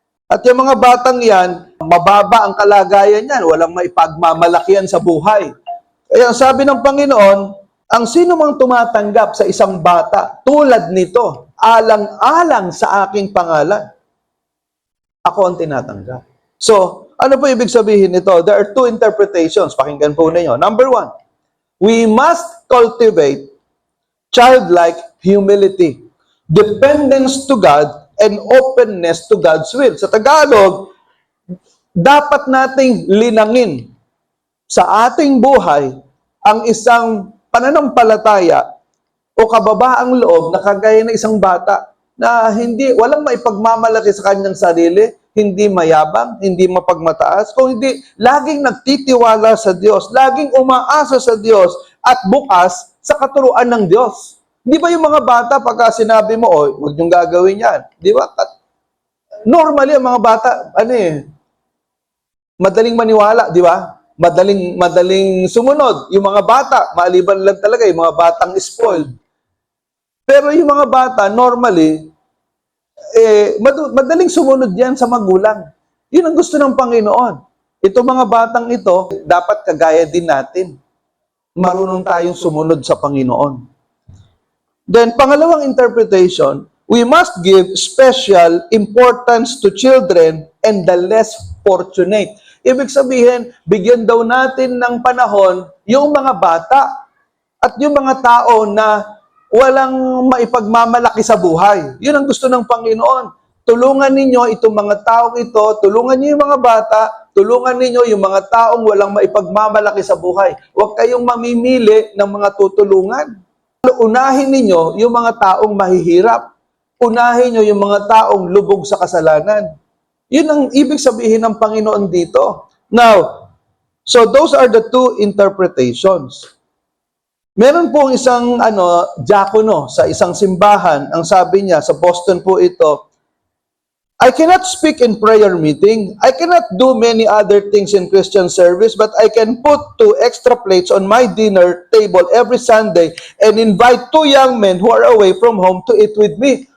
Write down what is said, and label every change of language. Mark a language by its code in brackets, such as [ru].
[tl] At yung mga batang yan, mababa ang kalagayan yan, walang maipagmamalakihan sa buhay. Kaya sabi ng Panginoon, ang sino mang tumatanggap sa isang bata tulad nito, alang-alang sa aking pangalan, ako ang tinatanggap. So, ano po ibig sabihin nito? [en] There are two interpretations. [tl] Pakinggan po ninyo. [en] Number one, we must cultivate childlike humility, dependence to God, and openness to God's will. [tl] Sa Tagalog, dapat nating linangin sa ating buhay ang isang pananampalataya o kababaang loob na kagaya ng isang bata na walang maipagmamalaki sa kanyang sarili, hindi mayabang, hindi mapagmataas, kung hindi laging nagtitiwala sa Diyos, laging umaasa sa Diyos at bukas sa katuruan ng Diyos. Di ba yung mga bata, pagka sinabi mo, huwag niyong gagawin yan. Di ba? Normally, ang mga bata, madaling maniwala, di ba? Madaling sumunod. Yung mga bata, maliban lang talaga, yung mga batang spoiled. Pero yung mga bata, normally, madaling sumunod yan sa magulang. Yun ang gusto ng Panginoon. Itong mga batang ito, dapat kagaya din natin. Marunong tayong sumunod sa Panginoon. [en] Then, pangalawang interpretation, we must give special importance to children and the less importunate. [tl] Ibig sabihin, bigyan daw natin ng panahon yung mga bata at yung mga tao na walang maipagmamalaki sa buhay. Yun ang gusto ng Panginoon. Tulungan ninyo itong mga taong ito, tulungan niyo yung mga bata, tulungan ninyo yung mga taong walang maipagmamalaki sa buhay. Huwag kayong mamimili ng mga tutulungan. Unahin ninyo yung mga taong mahihirap. Unahin nyo yung mga taong lubog sa kasalanan. Yun ang ibig sabihin ng Panginoon dito. [en] Now, so those are the two interpretations. [tl] Meron pong isang diakono sa isang simbahan, ang sabi niya, sa Boston po ito, [en] I cannot speak in prayer meeting. I cannot do many other things in Christian service, but I can put 2 extra plates on my dinner table every Sunday and invite 2 young men who are away from home to eat with me.